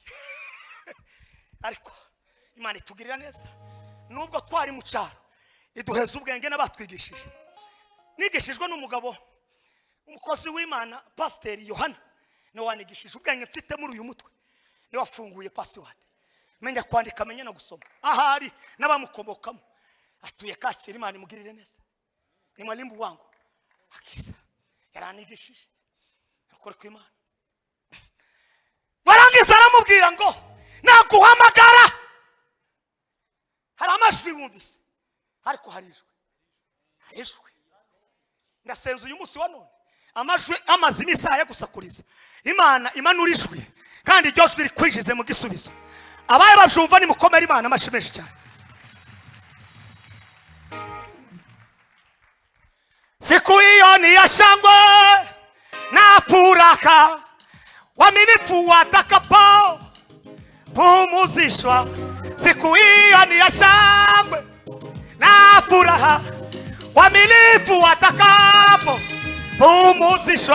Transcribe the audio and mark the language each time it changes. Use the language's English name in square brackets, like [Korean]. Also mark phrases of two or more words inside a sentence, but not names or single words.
[Kinyarwanda] Ariko Imana itugirira neza, nubwo twari mu cyaro iduheza ubwenge n'abatwigishije. Nigishijwe n'umugabo umukozi w'Imana Pastor Yohana, no wanigishije ubwenge mfite muri uyu mutwe, ni wafunguye password, menya kwandika menya no gusoma. Ahari n'abamukomokamo atuye Kacyiru, Imana imugirire neza, ni [Swahili] mwalimu wangu [Kinyarwanda] akiza yaranigishije akora ku Imana. Barangiza aramubwira ngo naguhamagara, hari amajwi wumvise ariko harishwe. Ndasenze uyu munsi wa none amajwi amazimi isaha gusakuriza Imana imanurijwe, kandi iryo jwi rikwinjize mu gisubizo. Abaye babyumva nimukomere Imana amashimeshi cyane. [Swahili] Siku hiyo ni ya shangwe na furaha, waaminifu watakapo pumzishwa. Siku hiyo ni ya shangwe na furaha, waaminifu watakapo pumzishwa.